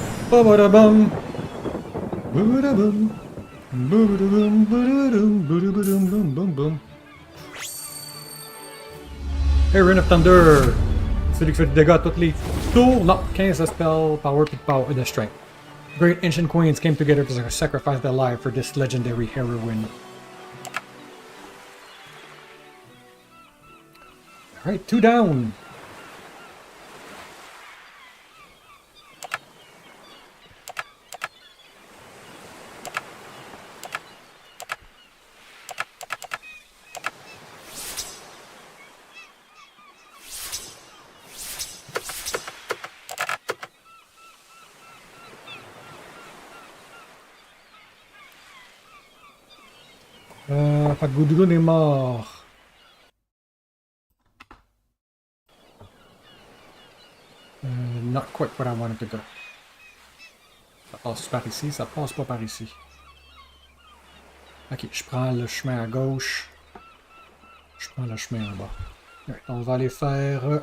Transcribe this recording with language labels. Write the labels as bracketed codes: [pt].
[en] Ba-ba-da-bum. Ba-ba-da-bum. Ba-ba-da-bum, ba-da-dum, ba-da-ba-dum, bum, bum, bum. Hey, Rain of Thunder! [fr] Celui qui fait du dégâts à toutes les tours. Non, 15 de spell, power, puis de strength. [en] Great ancient queens came together to sacrifice their life for this legendary heroine. Alright, 2 down. [fr] Fait que Gudrun est mort. [en] Not quite what I wanted to go. [fr] Ça passe par ici, ça passe pas par ici. Ok, je prends le chemin à gauche. Je prends le chemin en bas. Ouais, on va aller faire...